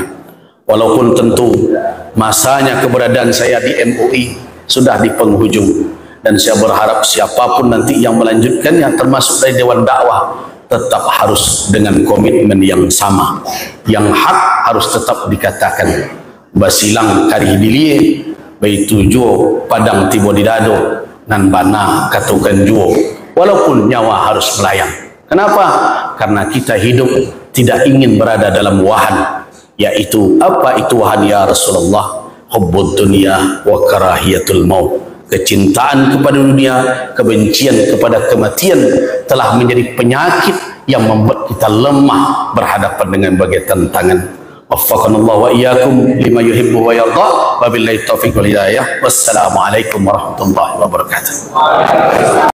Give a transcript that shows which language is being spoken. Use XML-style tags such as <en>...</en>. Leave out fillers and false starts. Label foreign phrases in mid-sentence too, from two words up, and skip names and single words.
<id>Walaupun tentu masanya keberadaan saya di MUI sudah di penghujung. Dan saya berharap siapapun nanti yang melanjutkannya termasuk dari Dewan Dakwah tetap harus dengan komitmen yang sama. Yang hak harus tetap dikatakan.</id> <min>Basilang kari dilie, baitu juo padang tibo didado, nan bana katukan juo.</min> <id>Walaupun nyawa harus melayang. Kenapa? Karena kita hidup tidak ingin berada dalam wahan. Yaitu apa itu wahan ya Rasulullah?</id> <ar>حب الدنيا وكراهية الموت.</ar> <id>Kecintaan kepada dunia, kebencian kepada kematian telah menjadi penyakit yang membuat kita lemah berhadapan dengan berbagai tantangan.</id> <ar>وفقنا الله وإياكم لما يحب ويرضى. وبالله التوفيق والهداية والسلام عليكم ورحمة الله وبركاته.</ar>